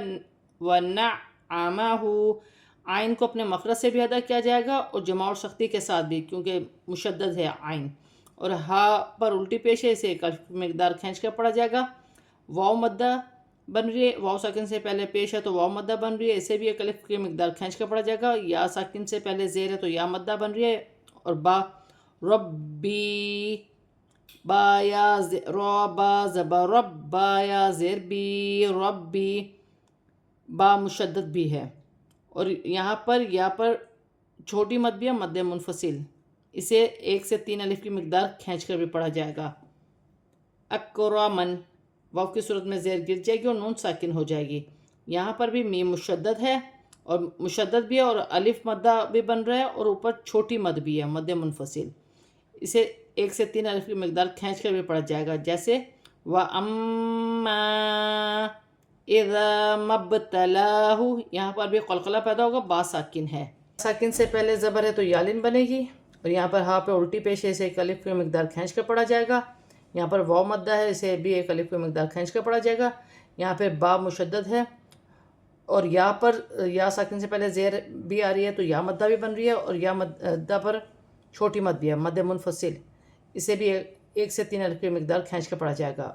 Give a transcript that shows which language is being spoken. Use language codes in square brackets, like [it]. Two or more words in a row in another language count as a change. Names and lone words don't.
[ur] وَنَعَّمَهُ، عین کو اپنے مخرج سے بھی ادا کیا جائے گا اور جمع اور سختی کے ساتھ بھی کیونکہ مشدد ہے عین، اور ہا پر الٹی پیش ہے، اسے ایک الف کی مقدار کھینچ کر پڑھا جائے گا۔ واو مدہ بن رہی ہے، واو ساکن سے پہلے پیش ہے تو واو مدہ بن رہی ہے، اسے بھی ایک الف کی مقدار کھینچ کر پڑھا جائے گا۔ یا ساکن سے پہلے زیر ہے تو یا مدہ بن رہی ہے، اور با ربی، با یا را با زبر رب، با یا زیر بی، ربی، با مشدد بھی ہے، اور یہاں پر یا پر چھوٹی مد بھی ہے، مد منفصل، اسے 1 سے 3 الف کی مقدار کھینچ کر بھی پڑھا جائے گا۔ اکرمن، واو کی صورت میں زیر گر جائے گی اور نون ساکن ہو جائے گی، یہاں پر بھی میم مشدد ہے اور مشدد بھی ہے، اور الف مدہ بھی بن رہا ہے اور اوپر چھوٹی مد بھی ہے، مد منفصل، اسے 1 سے 3 الف کی مقدار کھینچ کر بھی پڑھا جائے گا، جیسے [ar] وَأَمَّا إِذَا مَا ابْتَلَاهُ، [ur] یہاں پر بھی قلقلہ پیدا ہوگا، با ساکن ہے، ساکن سے پہلے زبر ہے تو یالن بنے گی، اور یہاں پر ہا پہ الٹی پیش ہے، اسے ایک الف کی مقدار کھینچ کر پڑھا جائے گا۔ یہاں پر واو مدہ ہے، اسے بھی ایک الف کی مقدار کھینچ کر پڑھا جائے گا۔ یہاں پہ با مشدد ہے اور یا پر یا ساکن سے پہلے زیر بھی آ رہی ہے تو یا مدہ بھی بن رہی ہے، اور یا مدہ پر چھوٹی مد بھی ہے، مد منفصل، اسے بھی 1 سے 3 الف کی مقدار کھینچ کر پڑھا جائے گا۔